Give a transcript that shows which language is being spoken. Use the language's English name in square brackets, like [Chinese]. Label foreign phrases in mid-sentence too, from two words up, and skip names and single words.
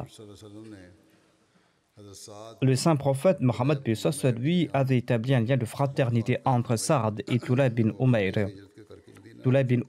[Urdu] सल्लल्लाहु अलैहि वसल्लम ने हज़रत साद [French] Le saint prophète Mohammed paix soit lui avait établi un lien de fraternité entre Sa'd et Tulay bin Umayr. [Urdu] हिजरत के करके मदीना [French] Tulay bin Umayr qui avait quitté la Mecque pour s'établir à Médine. [Urdu] मदीना में आए.